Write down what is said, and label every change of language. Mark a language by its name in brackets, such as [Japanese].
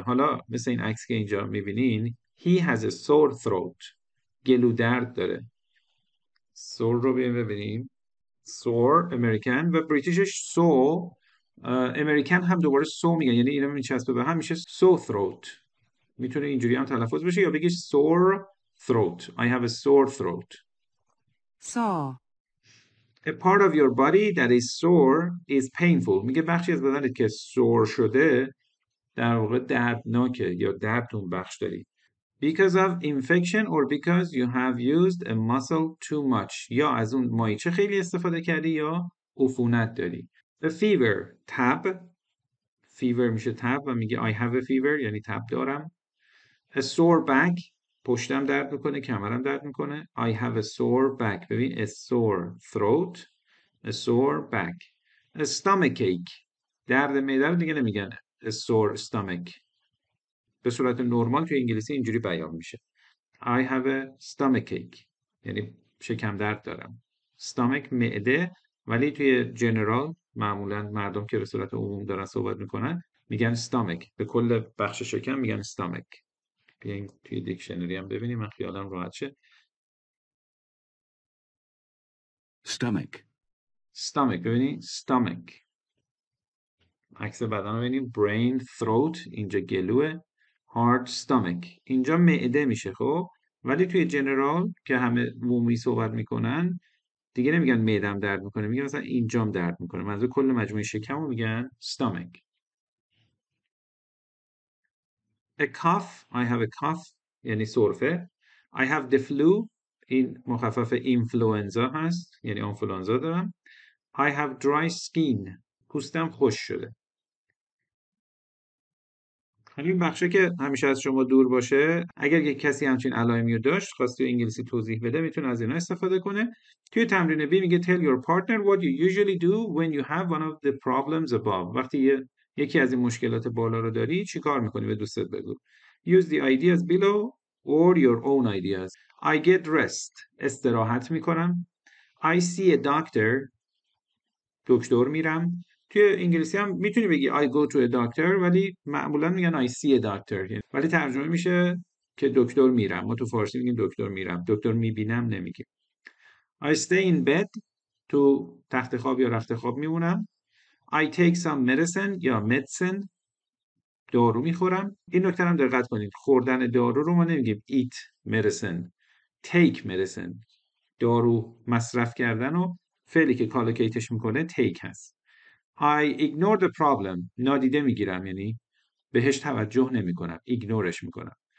[Persian] حالا مثل این عکس که اینجا میبینین [English] he has a sore throat [Persian] گلو درد داره. sore رو ببینیم sore امریکن و بریتیشش so امریکن هم دوباره so میگن یعنی اینو میچسبه به هم میشه so throat. میتونه اینجوری هم تلفظ بشه یا بگی [English] sore throat I have a sore throat. saw, A part of your body that is sore is painful. [Persian] میگه بخشی از بدنت که sore شده در واقع دردناکه یا درد اون بخش داری. [English] Because of infection or because you have used a muscle too much. [Persian] یا از اون مایچه خیلی استفاده کردی یا عفونت داری. A fever تب fever میشه تب و میگه [English] I have a fever [Persian] یعنی تب دارم. [English] A sore back [Persian] پشتم درد میکنه کمرم درد میکنه [English] I have a sore back. ببین a sore throat a sore back. A stomachache [Persian] درد معده رو دیگه نمیگن [English] a sore stomach. [Persian] به صورت نرمال توی انگلیسی اینجوری بیان میشه [English] I have a stomachache [Persian] یعنی شکم درد دارم. stomach معده ولی توی جنرال معمولا مردم که به صورت عموم دارن صحبت میکنن میگن stomach. به کل بخش شکم میگن stomach. بیاین توی دیکشنری هم ببینیم من خیالم راحت شه. [English] stomach, [Persian] stomach ببینید stomach عکس بدن رو ببینید brain throat اینجا گلوه heart stomach اینجا معده میشه خب ولی توی جنرال که همه عمومی صحبت میکنن دیگه نمیگن معدم درد میکنه میگن مثلا اینجام درد میکنه منظور کل مجموعه شکم رو میگن stomach. [English] A cough I have a cough [Persian] یعنی سرفه. [English] I have the flu [Persian] این مخفف اینفلوئنزا هست یعنی آنفولانزا دارم. [English] I have dry skin [Persian] پوستم خشک شده. همین بخشه که همیشه از شما دور باشه اگر یک کسی همچین علائمی رو داشت خواست تو انگلیسی توضیح بده میتونه از اینا استفاده کنه. توی تمرین B میگه [English] tell your partner what you usually do when you have one of the problems above. [Persian] وقتی یکی از این مشکلات بالا رو داری چی کار میکنی به دوستت بگو. [English] Use the ideas below or your own ideas. I get rest [Persian] استراحت میکنم. [English] I see a doctor [Persian] دکتر میرم. توی انگلیسی هم میتونی بگی [English] I go to a doctor [Persian] ولی معمولا میگن [English] I see a doctor [Persian] ولی ترجمه میشه که دکتر میرم. ما تو فارسی میگیم دکتر میرم دکتر میبینم نمیگیم. [English] I stay in bed [Persian] تو تخت خواب یا رخت خواب میمونم. [English] I take some medicine یا medicine [Persian] دارو میخورم. این نکته هم دقت کنید، خوردن دارو رو ما نمیگیم [English] eat medicine، take medicine. [Persian] دارو مصرف کردن و فعلی که کالوکیتش میکنه take هست. [English] I ignore the problem، [Persian] نادیده میگیرم، یعنی بهش توجه نمیکنم، ایگنورش میکنم.